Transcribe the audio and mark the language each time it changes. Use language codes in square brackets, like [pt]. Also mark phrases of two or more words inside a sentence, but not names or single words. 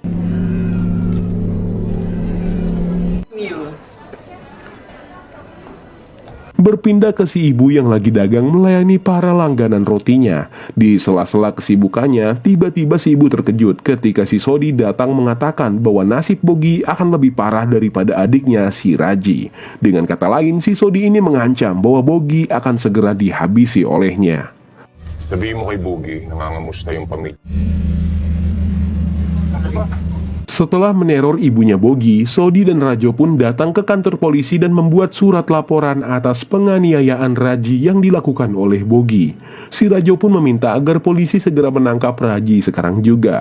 [id] Berpindah ke si ibu yang lagi dagang melayani para langganan rotinya. Di sela-sela kesibukannya, tiba-tiba si ibu terkejut ketika si Sodi datang mengatakan bahwa nasib Bogi akan lebih parah daripada adiknya si Raji. Dengan kata lain, si Sodi ini mengancam bahwa Bogi akan segera dihabisi olehnya. [tl] Sabihin mo kay Bugi, nangangamusta yung pamilya. [id] Setelah meneror ibunya Bogi, Sodi dan Rajo pun datang ke kantor polisi dan membuat surat laporan atas penganiayaan Raji yang dilakukan oleh Bogi. Si Rajo pun meminta agar polisi segera menangkap Raji sekarang juga.